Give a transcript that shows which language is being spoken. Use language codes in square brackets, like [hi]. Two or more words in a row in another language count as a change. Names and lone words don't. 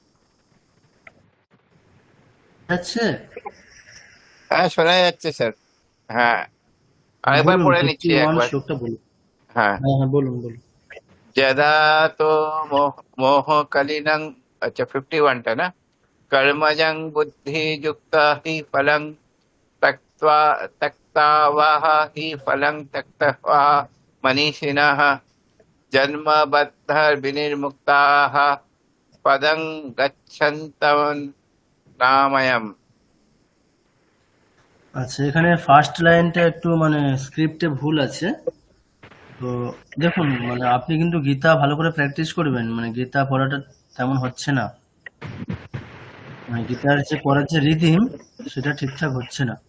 [bn] যাচ্ছে। হ্যাঁ, শোনা যাচ্ছে স্যার। হ্যাঁ, আরেকবার বলুন, পড়ে ফিফটি নিচ্ছি ওয়ান একবার। শ্লোকটা বলুন। হ্যাঁ। হ্যাঁ হ্যাঁ, বলুন বলুন। [sa] যদা তো মোহ কলিনং। [bn] আচ্ছা, 51টা না? [sa] कर्मजं बुद्धियुक्ता हि फलं त्यक्त्वा त्यक्तावः हि फलं त्यक्त्वा मनीषिणः जन्मबद्धविनिर्मुक्ताः पदं गच्छन्तः नामयम्। [bn] আচ্ছা, এখানে [en] first line [bn] একটু মানে স্ক্রিপ্টে ভুল আছে। তো দেখুন, মানে আপনি কিন্তু গীতা ভালো করে প্র্যাকটিস করবেন, মানে গীতা পড়াটা তেমন হচ্ছে না, মানে গীতার যে পড়ার যে রিদিম সেটা ঠিকঠাক হচ্ছে না।